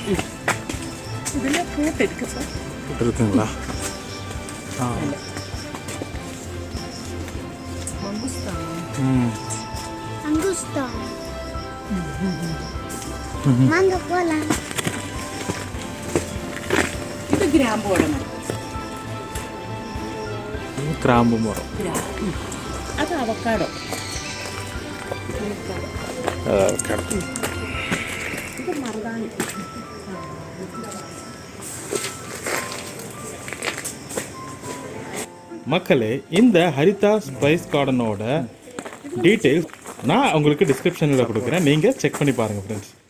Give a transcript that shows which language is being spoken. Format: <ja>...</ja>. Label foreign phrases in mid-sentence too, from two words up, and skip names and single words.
<ml>ഇതിലെ ഫ്രൂട്ട് ഇരിക്കും സാർ. ഇത് ഗ്രാമ്പു മരം. അത് അവക്കാഡോ. ഇത് മറുതാണി.</ml> <ta>மக்களே, இந்த ஹரிதா ஸ்பைஸ் கார்டனோட டீட்டெயில்ஸ் நான் உங்களுக்கு டிஸ்கிரிப்ஷனில் கொடுக்குறேன். நீங்கள் செக் பண்ணி பாருங்கள் ஃப்ரெண்ட்ஸ்.</ta>